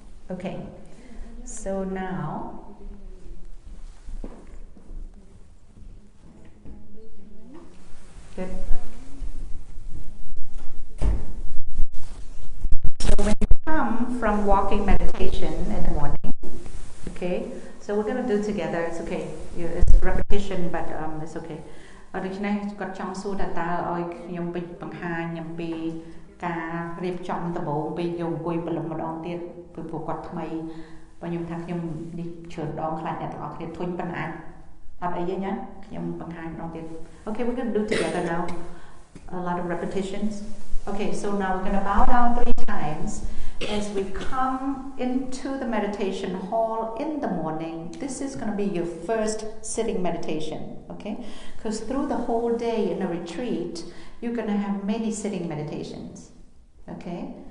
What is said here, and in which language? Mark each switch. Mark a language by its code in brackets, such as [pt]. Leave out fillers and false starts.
[en] Okay. So now, good. So when you come from walking meditation in the morning, okay, so we're going to do together. It's okay. It's repetition, but it's okay. [km] ដូច្នេះគាត់ចង់សួរថាតើឲ្យខ្ញុំបង្ហាញអំពីការរៀបចំដំបូងពេលយើងអង្គុយព្រលឹមម្ដងទៀតព្រោះគាត់ថ្មី បើខ្ញុំថាខ្ញុំនេះច្រើនដងខ្លាចអ្នកទាំងអស់គ្នាធុញប៉ុណ្ណាអត់អីទេណាខ្ញុំបង្ហាញម្ដងទៀត [en] Okay, we're going to do together now a lot of repetitions. Okay, so now we're going to bow down 3 times as we come into the meditation hall in the morning. This is going to be your first sitting meditation, okay? Because through the whole day in a retreat, you're going to have many sitting meditations, okay?